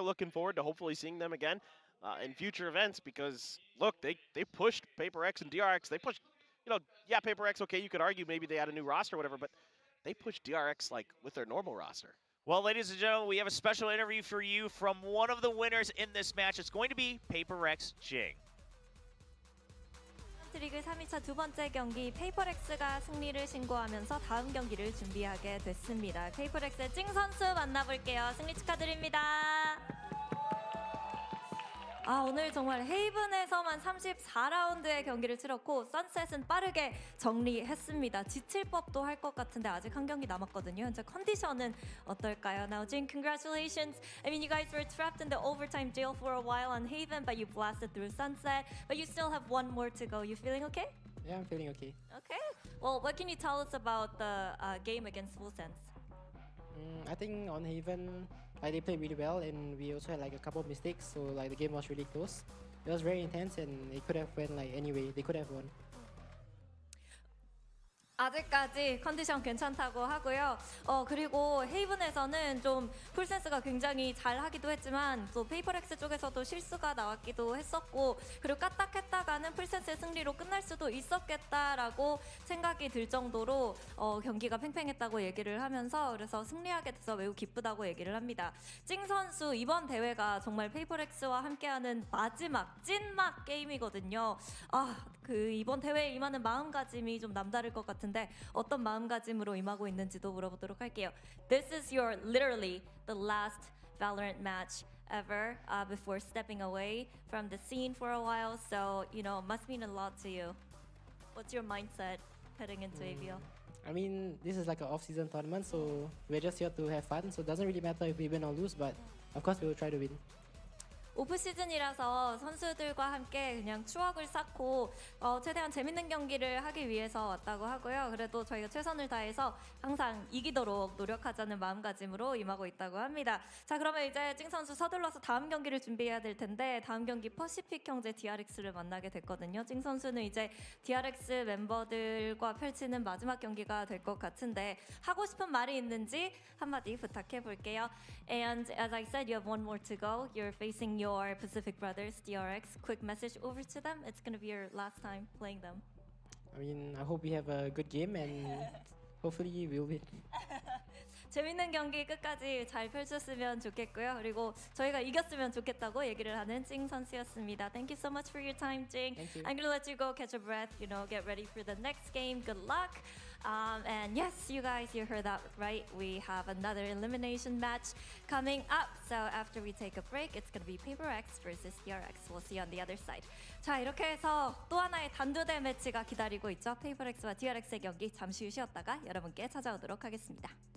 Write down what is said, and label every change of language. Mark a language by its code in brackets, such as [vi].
[en] Looking forward to hopefully seeing them again in future events because, look, they pushed Paper X and DRX. They pushed, you know, yeah, Paper X, okay, you could argue maybe they had a new roster or whatever, but they pushed DRX like with their normal roster. Well, ladies and gentlemen, we have a special interview for you from one of the winners in this match. It's going to be Paper X Jing. [ko] 리그 3위차 두 번째 경기 페이퍼렉스가 승리를 신고하면서 다음 경기를 준비하게 됐습니다. 페이퍼렉스의 찡 선수 만나볼게요. 승리 축하드립니다. 오늘 정말 헤이븐에서만 34라운드의 경기를 치렀고 선셋은 빠르게 정리했습니다. 지칠 법도 할 것 같은데 아직 한 경기 남았거든요. 현재 컨디션은 어떨까요? [en] Now, Jin, congratulations. I mean, you guys were trapped in the overtime jail for a while on Haven, but you blasted through Sunset. But you still have one more to go. You feeling okay? Yeah, I'm feeling okay. Okay. Well, what can you tell us about the game against Full Sense? I think on Haven, they played really well, and we also had like a couple of mistakes. So like the game was really close. It was very intense, and it could have went like anyway. They could have won. [ko] 아직까지 컨디션 괜찮다고 하고요. 그리고 헤이븐에서는 좀 풀센스가 굉장히 잘 하기도 했지만 또 페이퍼렉스 쪽에서도 실수가 나왔기도 했었고 그리고 까딱했다가는 풀센스의 승리로 끝날 수도 있었겠다라고 생각이 들 정도로 경기가 팽팽했다고 얘기를 하면서 그래서 승리하게 돼서 매우 기쁘다고 얘기를 합니다. 찡 선수 이번 대회가 정말 페이퍼렉스와 함께하는 마지막 찐막 게임이거든요. 이번 대회에 임하는 마음가짐이 좀 남다를 것 같은데 어떤 마음가짐으로 임하고 있는지도 물어보도록 할게요. [en] This is your literally the last Valorant match ever before stepping away from the scene for a while, so you know, must mean a lot to you. What's your mindset heading into AVL? I mean, this is like an off-season tournament, so we're just here to have fun. So it doesn't really matter if we win or lose, but of course we will try to win. [ko] 오프 시즌이라서 선수들과 함께 그냥 추억을 쌓고 최대한 재밌는 경기를 하기 위해서 왔다고 하고요. 그래도 저희가 최선을 다해서 항상 이기도록 노력하자는 마음가짐으로 임하고 있다고 합니다. 자, 그러면 이제 찡 선수 서둘러서 다음 경기를 준비해야 될 텐데 다음 경기 퍼시픽 형제 DRX를 만나게 됐거든요. 찡 선수는 이제 DRX 멤버들과 펼치는 마지막 경기가 될 것 같은데 하고 싶은 말이 있는지 한마디 부탁해 볼게요. [en] And as I said, you have one more to go. You're facing your Pacific Brothers DRX. Quick message over to them. It's going to be your last time playing them. I mean, I hope we have a good game and hopefully we'll win. [ko] 재밌는 경기 끝까지 잘 펼쳤으면 좋겠고요. 그리고 저희가 이겼으면 좋겠다고 얘기를 하는 찡 선수였습니다. [en] Thank you so much for your time, 찡. Thank you. I'm gonna let you go catch a breath, get ready for the next game. Good luck. And yes, you guys, you heard that right. We have another elimination match coming up. So after we take a break, it's gonna be Paper X versus DRX. We'll see you on the other side. [ko] 자, 이렇게 해서 또 하나의 단두대 매치가 기다리고 있죠. Paper X와 DRX의 경기 잠시 쉬었다가 여러분께 찾아오도록 하겠습니다.